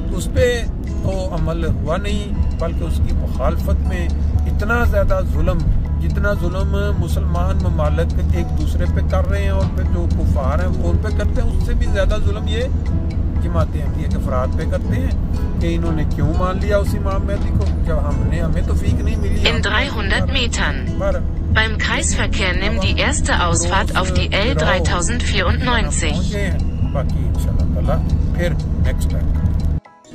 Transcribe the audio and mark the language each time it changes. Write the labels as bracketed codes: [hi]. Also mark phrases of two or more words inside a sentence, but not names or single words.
[ur] تو اس پہ تو عمل ہوا نہیں، بلکہ اس کی مخالفت میں اتنا زیادہ ظلم، جتنا ظلم مسلمان ممالک ایک دوسرے پہ کر رہے ہیں اور پھر جو کفار ہیں وہ ان پہ کرتے ہیں، اس سے بھی زیادہ ظلم یہ جماعت احمدیہ کے افراد پہ کرتے ہیں کہ انہوں نے کیوں مان لیا اس امام مہدی کو جب ہمیں توفیق نہیں ملی۔ [de] In 300 Metern. Beim Kreisverkehr nimm die erste Ausfahrt auf die L 3094. [ur] باقی انشاءاللہ تعالی پھر [en] next time